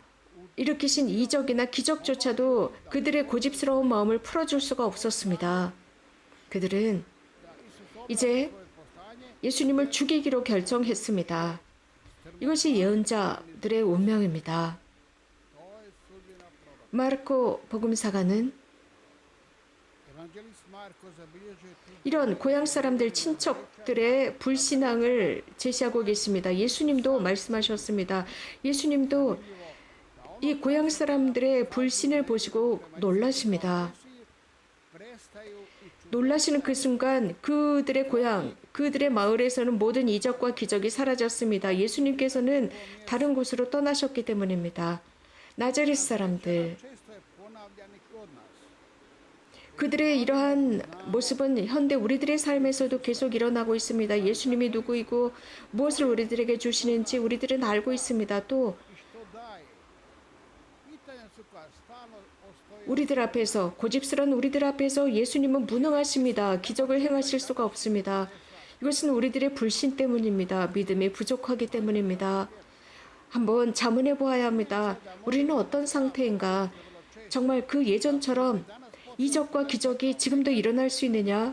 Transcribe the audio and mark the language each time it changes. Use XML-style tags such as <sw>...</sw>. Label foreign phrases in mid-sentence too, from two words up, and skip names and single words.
<ko>일으키신 이적이나 기적조차도 그들의 고집스러운 마음을 풀어줄 수가 없었습니다. 그들은 이제 예수님을 죽이기로 결정했습니다. 이것이 예언자들의 운명입니다. 마르코 복음사가는</ko> <hr>evanđelist Marko zabilježuje tu</hr> <ko>이런 고향 사람들 친척들의 불신앙을 제시하고 계십니다. 예수님도 말씀하셨습니다. 예수님도 이 고향 사람들의 불신을 보시고 놀라십니다.</ko> <hr>prestaju i</hr> <ko>놀라시는 그 순간 그들의 고향, 그들의 마을에서는 모든 이적과 기적이 사라졌습니다. 예수님께서는 다른 곳으로 떠나셨기 때문입니다. 나자렛 사람들,</ko> <hr>često je ponavljan i kod nas.</hr> <ko>그들의 이러한 모습은 현대 우리들의 삶에서도 계속 일어나고 있습니다. 예수님이 누구이고 무엇을 우리들에게 주시는지 우리들은 알고 있습니다. 또</ko> <hr>I što daje? Pitanja su koja stalno postoje.</hr> <ko>우리들 앞에서 고집스러운 우리들 앞에서 예수님은 무능하십니다. 기적을 행하실 수가 없습니다. 이것은 우리들의 불신 때문입니다. 믿음이 부족하기 때문입니다. 한번 자문해 보아야 합니다. 우리는 어떤 상태인가? 정말 그 예전처럼 이적과 기적이 지금도 일어날 수 있느냐?</ko>